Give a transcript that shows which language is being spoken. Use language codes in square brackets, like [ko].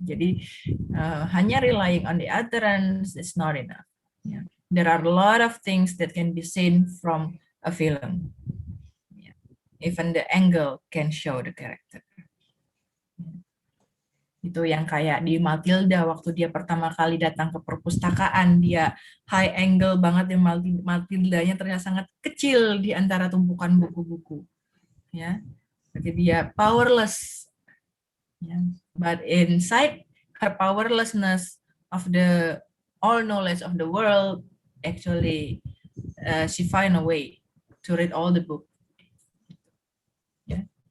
[id] Jadi hanya [en] relying on the utterance is not enough. Yeah. There are a lot of things that can be seen from a film. Yeah. Even the angle can show the character. [id] Itu yang kayak di Matilda waktu dia pertama kali datang ke perpustakaan, dia high angle banget, yang Matildanya terlihat sangat kecil di antara tumpukan buku-buku ya, jadi dia powerless ya. [en] But inside her powerlessness of the all knowledge of the world, actually she find a way to read all the book ya.